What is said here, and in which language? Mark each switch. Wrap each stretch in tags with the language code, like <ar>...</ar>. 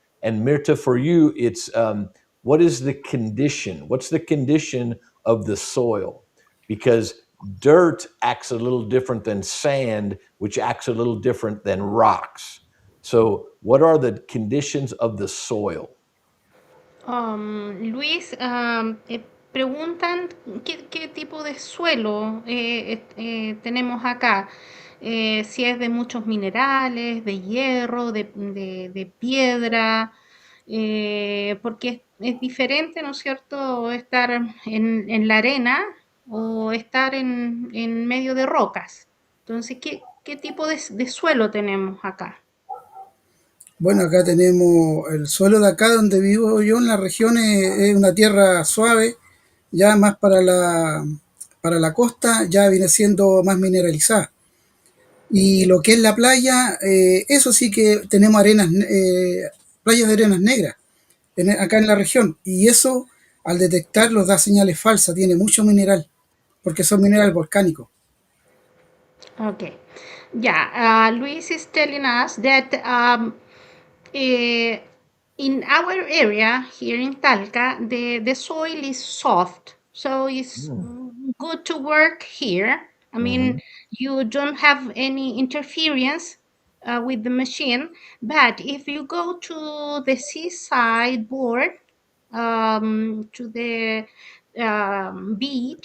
<en>And Mirta, for you, it's what is the condition? What's the condition of the soil? Because dirt acts a little different than sand, which acts a little different than rocks. So, what are the conditions of the soil?</en> <es>Luis, preguntan qué tipo de suelo tenemos acá. Si es de muchos minerales, de hierro, de piedra, porque es diferente, ¿no es cierto?, estar en la arena o estar en medio de rocas. Entonces, ¿qué tipo de suelo tenemos acá? Bueno, acá tenemos el suelo de acá donde vivo yo en la región es una tierra suave, ya más para la costa, ya viene siendo más mineralizada. Y lo que es la playa, eso sí que tenemos playas de arenas negras acá en la región. Y eso, al detectarlos, da señales falsas, tiene mucho mineral, porque son minerales volcánicos.</es> <en>Okay. Yeah, Luis is telling us that eh, in our area here in Talca, the soil is soft, so it's good to work here. I mean, Mm-hmm. you don't have any interference with the machine, but if you go to the seaside board, to the beach.</en>